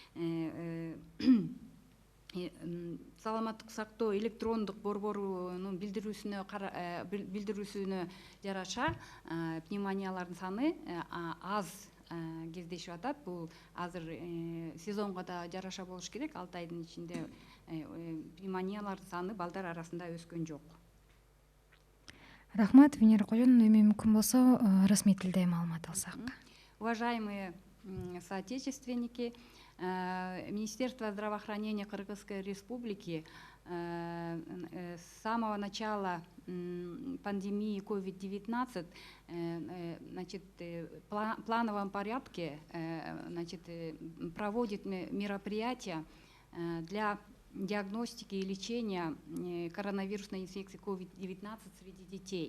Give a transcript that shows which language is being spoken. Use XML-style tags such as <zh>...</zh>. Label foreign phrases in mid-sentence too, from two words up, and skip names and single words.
<ky>саламаттык сактоо электрондук борборунун билдирүүсүнө жараша пневмониялардын саны аз кездешип атат. Бул азыр сезонго да жараша болуш керек. 6 айдын ичинде пневмониялардын саны балдар арасында өскөн жок. Рахмат, Венера Кожоновна. Эми мүмкүн болсо расмий тилде маалымат алсак.</ky> <ru>Уважаемые соотечественники, Министерство здравоохранения Кыргызской Республики с самого начала пандемии COVID-19 в плановом порядке проводит мероприятия для диагностики и лечения коронавирусной инфекции COVID-19 среди детей.</ru>